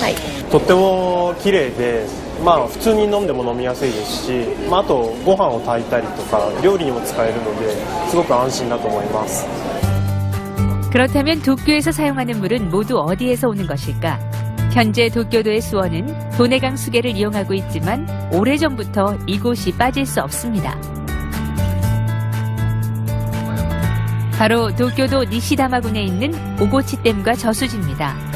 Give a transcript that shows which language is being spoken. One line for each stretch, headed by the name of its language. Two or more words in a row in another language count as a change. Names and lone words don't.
Japanese: はい、とっても綺麗で、普通に飲んでも飲みやすいですし、あとご飯を炊いたりとか料理にも使えるのですごく安心だと思います。
Korean: 그렇다면 도쿄에서 사용하는 물은 모두 어디에서 오는 것일까? 현재 도쿄도의 수원은 도내강 수계를 이용하고 있지만 오래전부터 이곳이 빠질 수 없습니다. 바로 도쿄도 니시다마군에 있는 오고치댐과 저수지입니다.